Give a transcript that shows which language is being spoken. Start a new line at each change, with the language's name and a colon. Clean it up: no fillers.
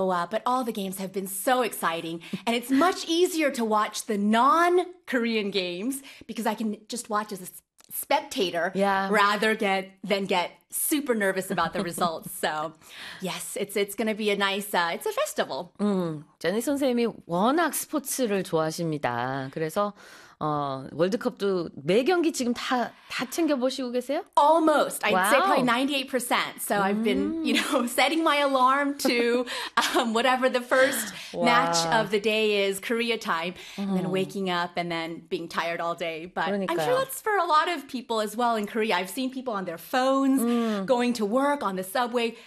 English: But all the games have been so exciting. And it's much easier to watch the non-Korean games because I can just watch as a spectator rather than get super nervous about the results. So, yes, it's going to be a nice, it's a festival.
Korean: Jenny 선생님이 워낙 스포츠를 좋아하십니다. 그래서 월드컵도 매 경기 지금 다 챙겨보시고 계세요?
English: Almost. I'd say probably 98%. So I've been, you know, setting my alarm to whatever the first match of the day is, Korea time, and then waking up and then being tired all day. But
Korean: 그러니까요.
English: I'm sure that's for a lot of people as well in Korea. I've seen people on their phones, going to work, on the subway.